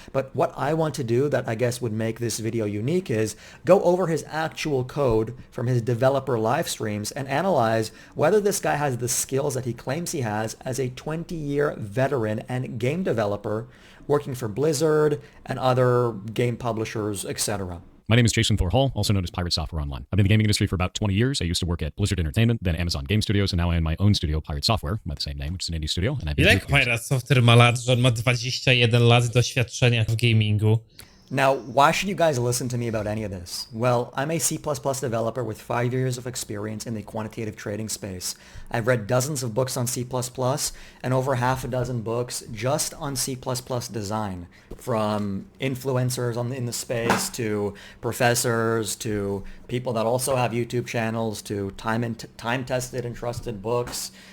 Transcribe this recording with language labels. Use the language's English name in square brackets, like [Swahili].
[English] But what I want to do that I guess would make this video unique is go over his actual code from his developer live streams and analyze whether this guy has the skills that he claims he has as a 20-year veteran and game developer working for Blizzard and other game publishers, etc. My name is Jason Thor Hall, also known as Pirate Software Online. I've been in the gaming industry for about 20 years. I used to work at Blizzard Entertainment, then Amazon Game Studios, and now I own my own studio, Pirate Software, by the same name, which is an indie studio. And I've been [Polish] Ile Pirate Software ma lat, że on ma 21 lat doświadczenia w gamingu? [English] Now, why should you guys listen to me about any of this? Well, I'm a C++ developer with 5 years of experience in the quantitative trading space. I've read dozens of books on C++ and over half a dozen books just on C++ design, from influencers in the space to professors to people that also have YouTube channels to time-tested and trusted books.